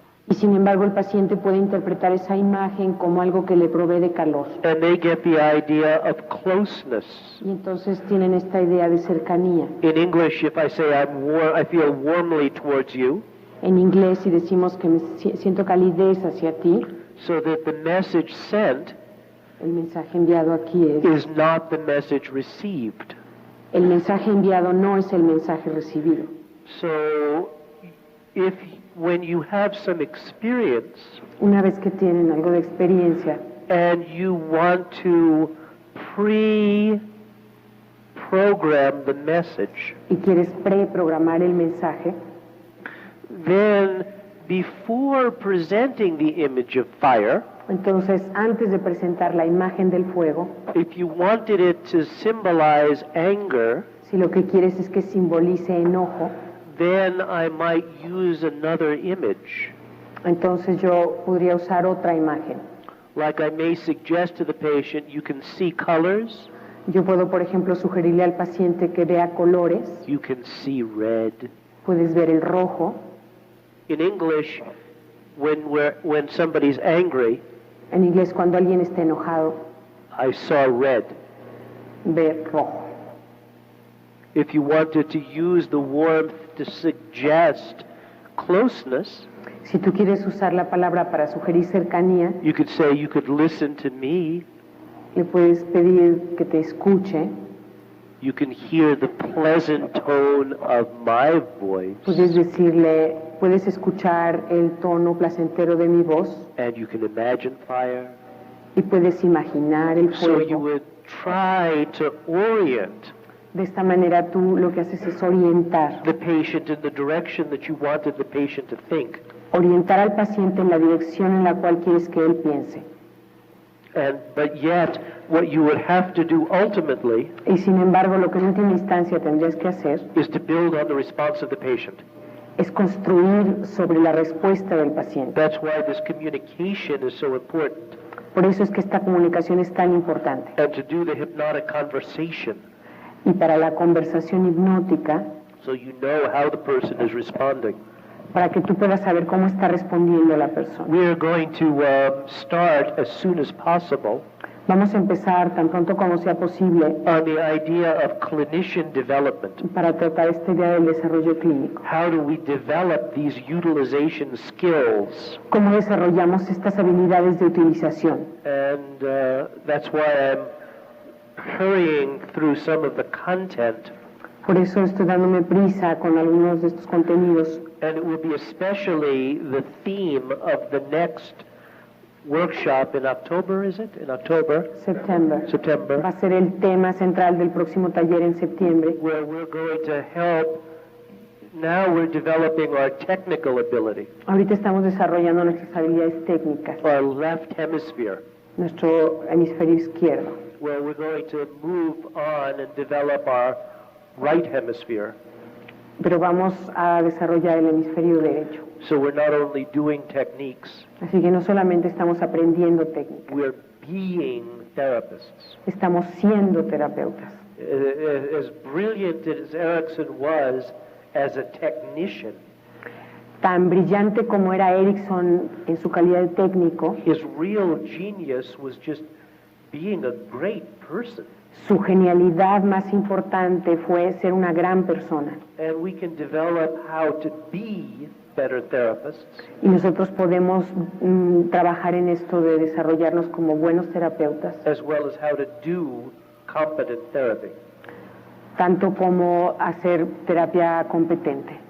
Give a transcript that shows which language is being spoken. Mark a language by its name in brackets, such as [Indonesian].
[Spanish] Y sin embargo el paciente puede interpretar esa imagen como algo que le provee de calor. [English] And they get the idea of closeness. [Spanish] Y entonces tienen esta idea de cercanía. [English] In English, if I say I feel warmly towards you, [Spanish] En inglés, si decimos que siento calidez hacia ti, [English] so that the message sent [Spanish] el mensaje enviado aquí [English] is not the message received. [Spanish] el mensaje enviado no es el mensaje recibido. [English] So, when you have some experience [Spanish] Una vez que tienen algo de experiencia [English] and you want to pre-program the message, [Spanish] y quieres preprogramar el mensaje, [English] then before presenting the image of fire, [Spanish] entonces antes de presentar la imagen del fuego, [English] if you wanted it to symbolize anger, [Spanish] si lo que quieres es que simbolice enojo, [English] then I might use another image. [Spanish] entonces yo podría usar otra imagen. [English] Like I may suggest to the patient, you can see colors, [Spanish] Yo puedo, por ejemplo, sugerirle al paciente que vea colores, [English] you can see red. [Spanish] puedes ver el rojo. [English] In English, when somebody's angry, [Spanish] En inglés, cuando alguien está enojado, [English] I saw red. [Spanish] ve rojo. [English] If you wanted to use the warmth to suggest closeness, [Spanish] Si tú quieres usar la palabra para sugerir cercanía, [English] you could say, you could listen to me, [Spanish] le puedes pedir que te escuche, [English] you can hear the pleasant tone of my voice, [Spanish] puedes decirle, puedes escuchar el tono placentero de mi voz [English] and you can imagine fire. [Spanish] y puedes imaginar el [English] So you [Spanish] fuego. [English] would try to orient [Spanish] De esta manera tú lo que haces es orientar, [English] the patient in the direction that you wanted the patient to think. [Spanish] orientar al paciente en la dirección en la cual quieres que él piense. [English] But yet, what you would have to do ultimately [Spanish] Y sin embargo, lo que en última instancia tendrías que hacer [English] is to build on the response of the patient. [Spanish] es construir sobre la respuesta del paciente. [English] That's why this communication is so important. [Spanish] Por eso es que esta comunicación es tan importante. [English] And to do the hypnotic conversation, [Spanish] Y para la conversación hipnótica, [English] so you know how the person is responding. [Spanish] para que tú puedas saber cómo está respondiendo la persona. [English] We are going to start as soon as possible [Spanish] Vamos a empezar tan pronto como sea posible [English] on the idea of clinician development. [Spanish] para tratar esta idea del desarrollo clínico. [English] How do we develop these utilization skills? [Spanish] ¿Cómo desarrollamos estas habilidades de utilización? [English] And that's why I'm hurrying through some of the content. [Spanish] Por eso estoy dándome prisa con algunos de estos contenidos. [English] And it will be especially the theme of the next workshop in October, is it? In October? [Spanish] Septiembre. Va [English] September, [Spanish] a ser el tema central del próximo taller en septiembre. [English] where we're going to help. Now we're developing our technical ability, [Spanish] Ahorita estamos desarrollando nuestras habilidades técnicas, [English] our left hemisphere, [Spanish] nuestro hemisferio izquierdo. [English] where we're going to move on and develop our right hemisphere. [Spanish] Pero vamos a desarrollar el hemisferio derecho. [English] So we're not only doing techniques, [Spanish] Así que no solamente estamos aprendiendo técnicas, [English] we're being therapists. [Spanish] estamos siendo terapeutas. [English] As brilliant as Erickson was as a technician, [Spanish] Tan brillante como era Erickson en su calidad de técnico, [English] his real genius was just being a great person. [Spanish] su genialidad más importante fue ser una gran persona. [English] And we can develop how to be better therapists [Spanish] Y nosotros podemos trabajar en esto de desarrollarnos como buenos terapeutas, [English] as well as how to do competent therapy. [Spanish] tanto como hacer terapia competente.